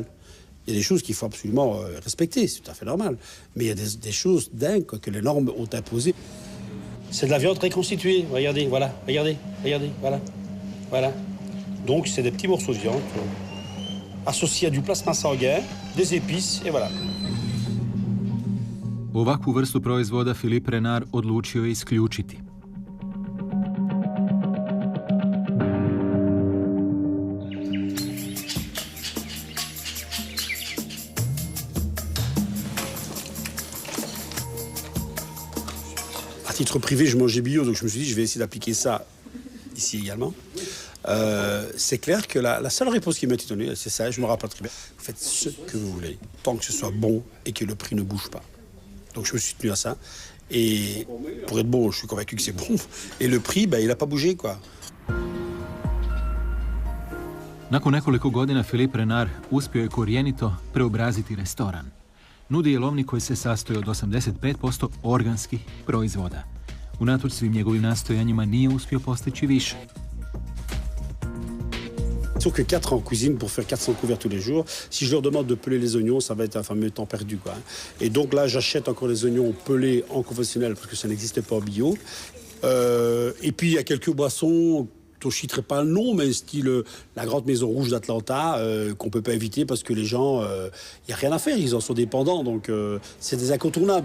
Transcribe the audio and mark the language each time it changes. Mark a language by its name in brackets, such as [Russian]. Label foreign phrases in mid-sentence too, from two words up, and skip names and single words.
[French] Il y a des choses qu'il faut absolument respecter, c'est tout à fait normal. Mais il y a des choses dingues que les normes ont imposées. C'est de la viande reconstituée, regardez, voilà, regardez, voilà. Voilà. Donc c'est des petits morceaux de viande associés à du plasma sanguin, des épices, et voilà. [Croatian] Ovakvu vrstu proizvoda Philippe Renard odlučio je isključiti. [French] À titre privé, je mangeais bio, donc je me suis dit, je vais essayer d'appliquer ça ici également. C'est clair que la seule réponse qui m'a été donnée, c'est ça, je me rappelle très bien. Vous faites ce que vous voulez, tant que ce soit bon et que le prix ne bouge pas. Donc je me suis tenu à ça. Et pour être bon, je suis convaincu que c'est bon. Et le prix, il n'a pas bougé, quoi. [Croatian] Nakon nekoliko godina Philippe Renard uspio je korijenito preobraziti restoran. Nudi jelovnik koji se sastoji od 85% organskih proizvoda. Unatoč svim njegovim nastojanjima nije uspio postići više. [French] Sauf que 4 en cuisine pour faire 400 couverts tous les jours. Si je leur demande de peler les oignons, ça va être un fameux temps perdu, quoi. Et donc là, j'achète encore les oignons pelés en conventionnel parce que ça n'existe pas en bio. Et puis il y a quelques boissons dont je ne citerai pas le nom, mais style la grande maison rouge d'Atlanta, qu'on ne peut pas éviter parce que les gens, il n'y a rien à faire, ils en sont dépendants, donc c'est des incontournables.